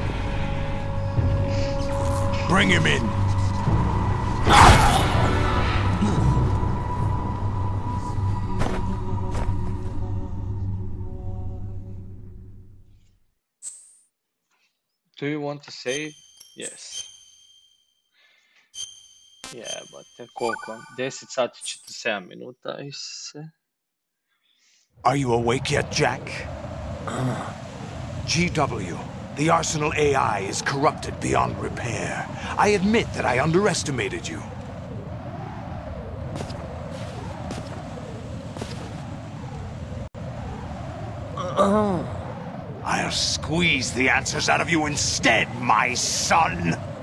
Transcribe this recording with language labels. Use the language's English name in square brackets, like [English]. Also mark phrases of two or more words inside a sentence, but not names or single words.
[English] Bring him in. Do you want to save? Yes. [Serbian] Jebate, koliko? 10 sati 47 minuta i se. [English] Are you awake yet, Jack? GW, the Arsenal AI is corrupted beyond repair. I admit that I underestimated you. I'll squeeze the answers out of you instead, my son!